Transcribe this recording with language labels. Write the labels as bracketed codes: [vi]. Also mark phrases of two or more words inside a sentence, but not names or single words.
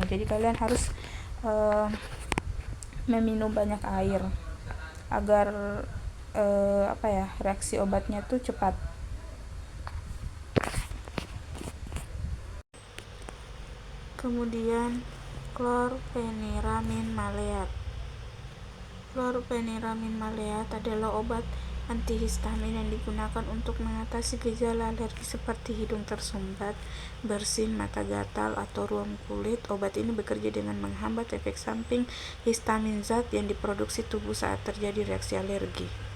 [id] Jadi kalian harus meminum banyak air agar reaksi obatnya tuh cepat. Kemudian chlorpheniramine maleat. Chlorpheniramine maleat adalah obat antihistamin yang digunakan untuk mengatasi gejala alergi seperti hidung tersumbat, bersin, mata gatal, atau ruam kulit. Obat ini bekerja dengan menghambat efek samping histamin zat yang diproduksi tubuh saat terjadi reaksi alergi.